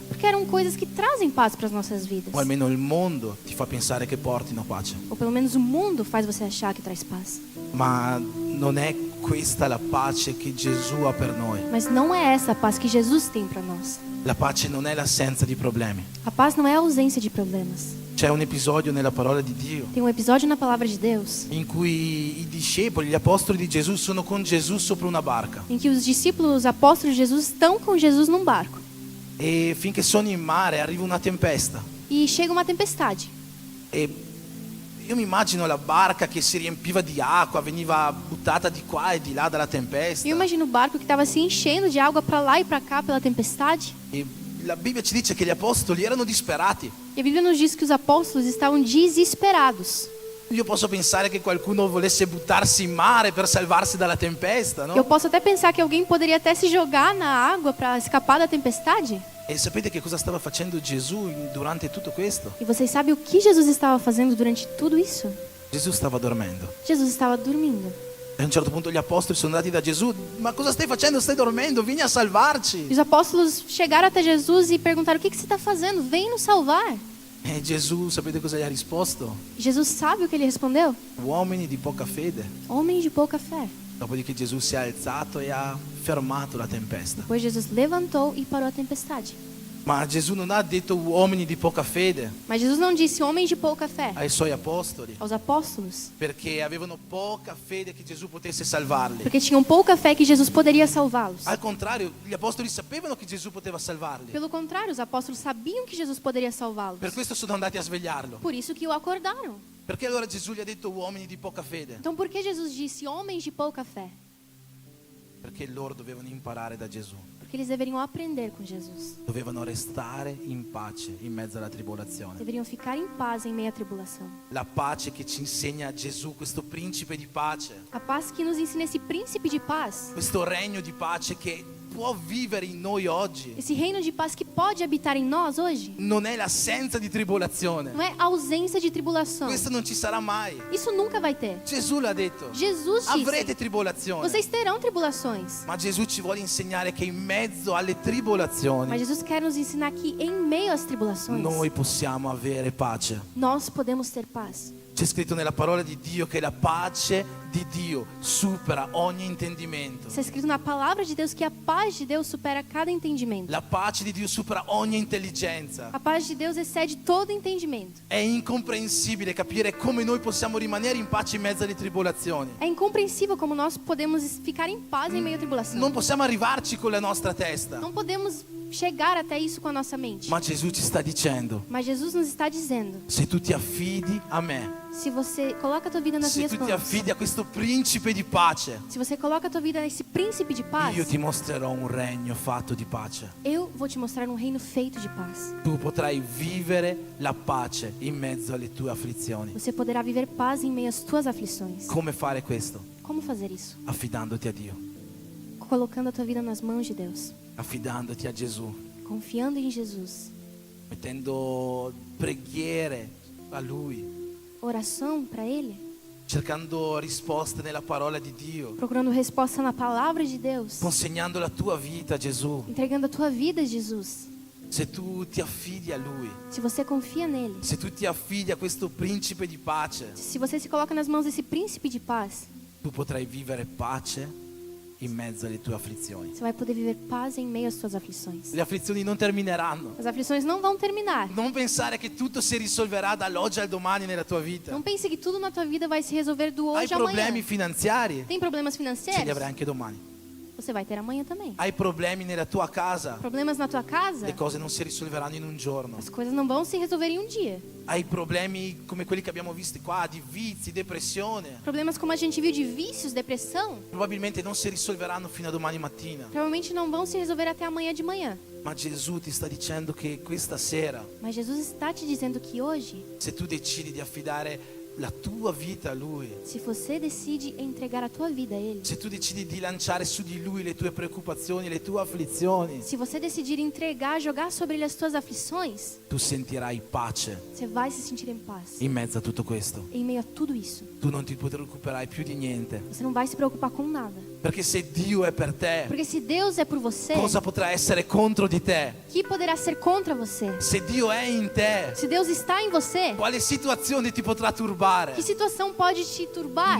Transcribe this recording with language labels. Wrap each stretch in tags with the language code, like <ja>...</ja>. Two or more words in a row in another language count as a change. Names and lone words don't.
<pt>Porque eram coisas que trazem paz para as nossas vidas.</pt> <it>o almeno il mondo ti fa pensare che portino pace.</it> <pt>Ou pelo menos o mundo faz você achar que traz paz.</pt> <it>Ma non è questa la pace che Gesù ha per noi.</it> <pt>Mas não é essa a paz que Jesus tem para nós.</pt> <it>La pace non è l'assenza di problemi.</it> <pt>A paz não é a ausência de problemas.</pt> <it>C'è un episodio nella parola di Dio</it> <pt>Tem um episódio na palavra de Deus</pt> <it>in cui i discepoli, gli apostoli di Gesù sono con Gesù sopra una barca</it> <pt>em que os discípulos, os apóstolos de Jesus estão com Jesus num barco.</pt> <it>e finché sono in mare arriva una tempesta</it> <pt>e chega uma tempestade.</pt> <it>E io mi immagino la barca che si riempiva di acqua, veniva buttata di qua e di là dalla tempesta.</it> <pt>Eu imagino o barco que estava se enchendo de água para lá e para cá pela tempestade.</pt> <it>E la Bibbia ci dice che gli apostoli erano disperati.</it> <pt>E a Bíblia nos diz que os apóstolos estavam desesperados.</pt> <it>Io posso pensare che qualcuno volesse buttarsi in mare per salvarsi dalla tempesta,</it> <pt>Eu no? posso até pensar que alguém poderia até se jogar na água para escapar da tempestade.</pt> <it>E sapete che cosa stava facendo Gesù durante tutto questo?</it> <pt>E vocês sabem o que Jesus estava fazendo durante tudo isso?</pt> <it>Gesù stava dormendo.</it> <pt>Jesus estava dormindo.</pt> <it>E a un certo punto gli apostoli sono andati da Gesù: ma cosa stai facendo? Stai dormendo? Vieni a E salvarci.</it> <pt>os apóstolos chegaram até Jesus e perguntaram: o que você está fazendo? Vem nos salvar.</pt> <it>E Gesù, sapete cosa gli ha risposto?</it> <pt>Jesus sabe o que ele respondeu?</pt> <it>Uomini di poca fede.</it> <pt>Homem de pouca fé.</pt> <it>Dopodiché Gesù si è alzato e ha fermato la tempesta.</it> <pt>Depois Jesus levantou e parou a tempestade.</pt> <it>Ma Gesù non ha detto uomini di poca fede</it> <pt>Mas Jesus não disse homens de pouca fé</pt> <it>ai suoi apostoli,</it> <pt>aos apóstolos,</pt> <it>perché avevano poca fede che Gesù potesse salvarli.</it> <pt>porque tinham pouca fé que Jesus poderia salvá-los.</pt> <it>Al contrario, gli apostoli sapevano che Gesù poteva salvarli.</it> <pt>Pelo contrário, os apóstolos sabiam que Jesus poderia salvá-los.</pt> <it>Per questo sono andati a svegliarlo.</it> <pt>Por isso que o acordaram.</pt> <it>Perché allora Gesù gli ha detto uomini di poca fede?</it> <pt>Então por que Jesus disse homens de pouca fé?</pt> <it>Perché loro dovevano imparare da Gesù.</it> <pt>Porque eles deveriam aprender com Jesus.</pt> <it>Dovevano restare in pace in mezzo alla tribolazione.</it> <pt>Deveriam ficar em paz em meio à tribulação.</pt> <it>La pace che ci insegna Gesù, questo principe di pace,</it> <pt>A paz que nos ensina esse príncipe de paz.</pt> <it>questo regno di pace che può vivere in noi oggi.</it> <pt>Esse reino de paz que pode habitar em nós hoje.</pt> <it>Non è l'assenza di tribolazione.</it> <pt>Não é ausência de tribulação.</pt> <it>Questo non ci sarà mai.</it> <pt>Isso nunca vai ter.</pt> <it>Gesù l'ha detto. Jesus Avrete disse: tribolazione.</it> <pt>vocês terão tribulações.</pt> <it>Ma Gesù ci vuole insegnare che in mezzo alle tribolazioni</it> <pt>Mas Jesus quer nos ensinar que em meio às tribulações,</pt> <it>noi possiamo avere pace.</it> <pt>nós podemos ter paz.</pt> <it>C'è scritto nella parola di Dio che la pace di Dio supera ogni intendimento.</it> <pt>Está escrito na palavra de Deus que a paz de Deus supera cada entendimento.</pt> <it>La pace di Dio supera ogni intelligenza.</it> <pt>A paz de Deus excede todo entendimento.</pt> <it>È incomprensibile capire come noi possiamo rimanere in pace in mezzo alle tribolazioni.</it> <pt>É incompreensível como nós podemos ficar em paz em meio à tribulação.</pt> <it>Non possiamo arrivarci con la nostra testa.</it> <pt>Não podemos chegar até isso com a nossa mente.</pt> <it>Ma Gesù ci sta dicendo:</it> <pt>Mas Jesus nos está dizendo:</pt> <it>se tu ti affidi a me,</it> <pt>se você coloca a tua vida nas se minhas</pt> <it>tu ti</it> <pt>mãos,</pt> <it>affidi a questo principe di pace,</it> <pt>se você coloca a tua vida nesse príncipe de paz,</pt> <it>io ti mostrerò un regno fatto di pace.</it> <pt>eu vou te mostrar um reino feito de paz.</pt> <it>Tu potrai vivere la pace in mezzo alle tue afflizioni.</it> <pt>Você poderá viver paz em meio às tuas aflições.</pt> <it>Come fare questo?</it> <pt>Como fazer isso?</pt> <it>Affidandoti a Dio,</it> <pt>Colocando a tua vida nas mãos de Deus,</pt> <it>affidandoti a Gesù,</it> <pt>confiando em Jesus.</pt> <it>mettendo preghiere a Lui,</it> <pt>Oração para Ele,</pt> <it>cercando risposte nella parola di Dio,</it> <pt>procurando resposta na palavra de Deus,</pt> <it>consegnando la tua vita a Gesù.</it> <pt>entregando a tua vida a Jesus.</pt> <it>Se tu ti affidi a Lui,</it> <pt>Se você confia nele,</pt> <it>se tu ti affidi a questo principe di pace,</it> <pt>se você se coloca nas mãos desse príncipe de paz,</pt> <it>tu potrai vivere pace in mezzo alle tue afflizioni.</it> <pt>você vai poder viver paz em meio às tuas aflições.</pt> <it>Le afflizioni non termineranno.</it> <pt>As aflições não vão terminar.</pt> <it>Non pensare che tutto si risolverà dall'oggi al domani nella tua vita.</it> <pt>Não pense que tudo na tua vida vai se resolver do Hai hoje ao problemi amanhã. finanziari? Tem problemas</pt> <it>Ce li</it> <pt>financeiros?</pt> <it>avrai anche domani.</it> <pt>Você vai ter amanhã também.</pt> <it>Hai problemi nella tua casa?</it> <pt>Problemas na tua casa?</pt> <it>Le cose non si risolveranno in un giorno.</it> <pt>As coisas não vão se resolver em um dia.</pt> <it>Hai problemi come quelli che abbiamo visti qua, di vizi, depressione.</it> <pt>Problemas como a gente viu de vícios, depressão,</pt> <it>Probabilmente non si risolveranno fino a domani mattina.</it> <pt>provavelmente não vão se resolver até amanhã de manhã.</pt> <it>Ma Gesù ti sta dicendo che questa sera,</it> <pt>Mas Jesus está te dizendo que hoje,</pt> <it>se tu decidi di affidare la tua vita a Lui,</it> <pt>se você decide entregar a tua vida a Ele,</pt> <it>se tu decidi di lanciare su di Lui le tue preoccupazioni, le tue afflizioni,</it> <pt>se você decidir entregar, jogar sobre Ele as tuas aflições,</pt> <it>tu sentirai pace</it> <pt>você vai se sentir em paz.</pt> <it>in mezzo a tutto questo.</it> <pt>Em meio a tudo isso,</pt> <it>Tu non ti preoccuperai più di niente,</it> <pt>você não vai se preocupar com nada.</pt> <it>perché se Dio è per te,</it> <pt>Porque se Deus é por você,</pt> <it>cosa potrà essere contro di te?</it> <pt>que poderá ser contra você?</pt> <it>Se Dio è in te,</it> <pt>Se Deus está em você,</pt> <it>quale situazione ti potrà turbare?</it> <pt>que situação pode te turbar?</pt>